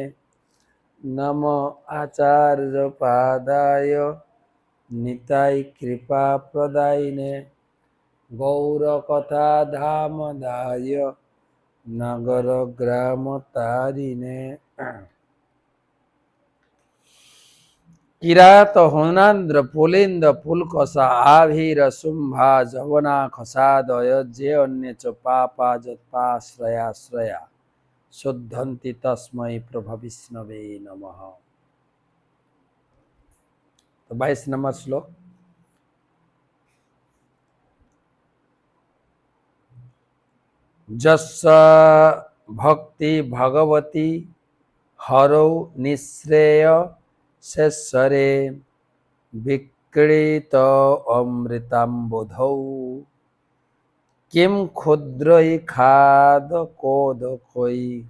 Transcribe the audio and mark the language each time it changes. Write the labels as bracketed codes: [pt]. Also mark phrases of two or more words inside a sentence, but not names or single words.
[sa] নমো আচার্য পাদায় নিতাই কৃপা প্রদায়িনে। গৌর কথা ধামদায় নগর গ্রাম তারিণে। কিরাত হোনান্দ্র পুলিন্দ পুলকসা আভীর শুম্ভা যবনা খসাদয় যে অন্য চ পাপা যৎপাশ্রয়াশ্রয়া শুদ্ধন্তি তস্মৈ প্রভা বিষ্ণবে নমঃ। [bn] তো 22 নম্বর শ্লোক। [sa] যস্য ভক্তি ভগবতী হরৌ নিঃশ্রেয় শেষরে বিক্রীত অমৃতাম্বুধৌ কিম ক্ষুদ্রৈ খাদ কোদকৈ।